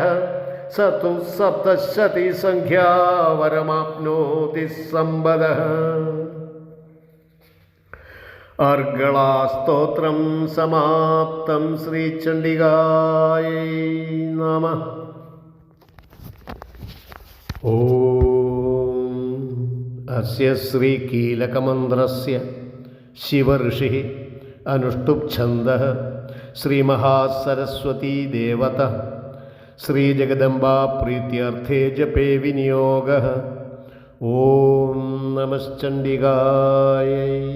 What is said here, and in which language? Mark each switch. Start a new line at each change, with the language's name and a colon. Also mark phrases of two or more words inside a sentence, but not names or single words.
Sanskrit: स तु सप्तशती संख्या वरमाप्नोति संवदः. अर्गलास्तोत्रं समाप्तं. श्रीचण्डिकायै നമഃ. ഓം അസ്യ ശ്രീകീലകമന്ത്രസ്യ ശിവഋഷിഃ അനുഷ്ടുപ്ഛന്ദഃ ശ്രീമഹാസരസ്വതീ ദേവത ശ്രീജഗദംബാ പ്രീത്യർത്ഥേ ജപേ വിനിയോഗഃ. ഓം നമശ്ചണ്ഡികായൈ.